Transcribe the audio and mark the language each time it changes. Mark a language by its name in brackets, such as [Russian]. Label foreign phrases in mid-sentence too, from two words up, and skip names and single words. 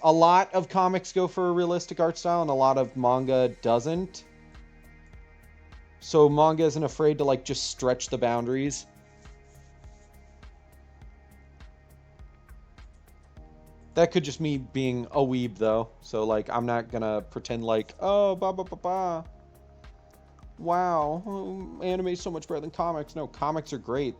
[English] A lot of comics go for a realistic art style and a lot of manga doesn't. So manga isn't afraid to like just stretch the boundaries. That could just me being a weeb though. So like I'm not gonna pretend like, oh, ba ba ba ba. Wow, anime's so much better than comics. No, comics are great.